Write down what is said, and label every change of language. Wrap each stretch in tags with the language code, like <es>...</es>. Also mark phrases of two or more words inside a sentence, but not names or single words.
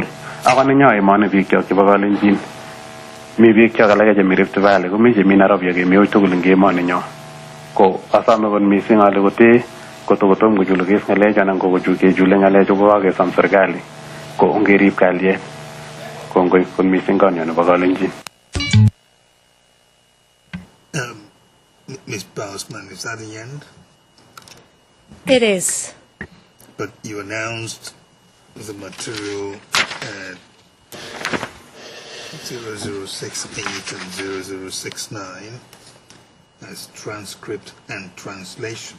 <kln>Ako nenyo emoni biik kyok chebo Kalenjin. Mi biik kyok alake chemi Rift Valley, komi chemi Nairobi ak kemi tugul eng emoninyo. Ko asome kot mising ale kote kotokotom kochulukis ng'alechu anan kechule ng'alechu kokakesom serikali ko ongerib kalyet. Kongoi kot mising konyo nebo Kalenjin.</kln> <en>Ms. Bousman, is that the end? It is. But you announced the material at 0068 and 0069 as transcript and translation.</en>